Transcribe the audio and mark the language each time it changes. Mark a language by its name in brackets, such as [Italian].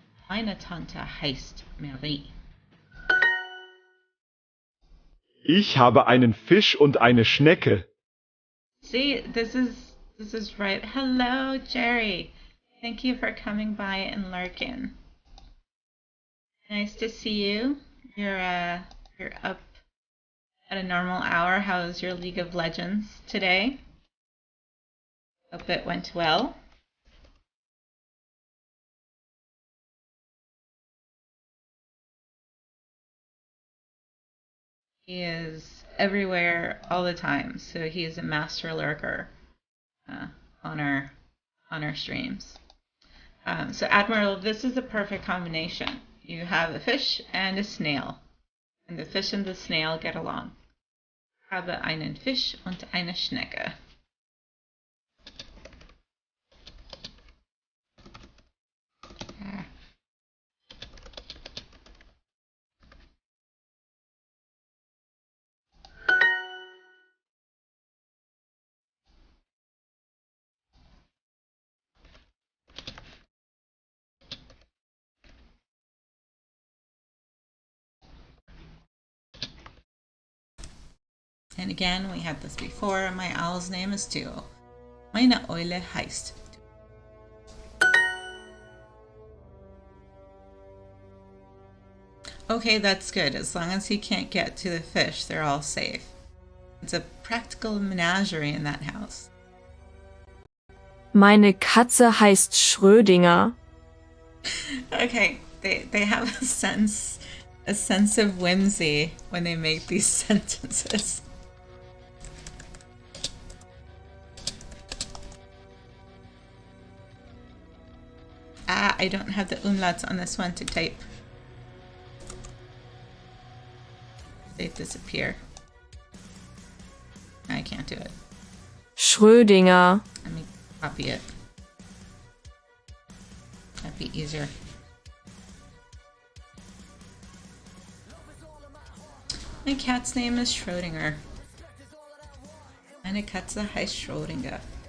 [German] Meine Tante heißt Marie. Ich habe einen Fisch und eine Schnecke. [English] See, this is right. Hello, Jerry. Thank you for coming by and lurking. Nice to see you. You're up at a normal hour. How's your League of Legends today? Hope it went well. He is everywhere all the time, so he is a master lurker on our streams. So Admiral, this is a perfect combination. You have a fish and a snail, and the fish and the snail get along. [German] Habe einen Fisch und eine Schnecke. [English] And again, we had this before. My owl's name is Duo. [German] Meine Eule heißt Duo. [English] Okay, that's good. As long as he can't get to the fish, they're all safe. It's a practical menagerie in that house. [German] Meine Katze heißt Schrödinger. [English] Okay, they have a sense of whimsy when they make these sentences. I don't have the umlauts on this one to type. They disappear. I can't do it. [German] Schrödinger. [English] Let me copy it. That'd be easier. My cat's name is Schrödinger. [German] Meine Katze heißt Schrödinger.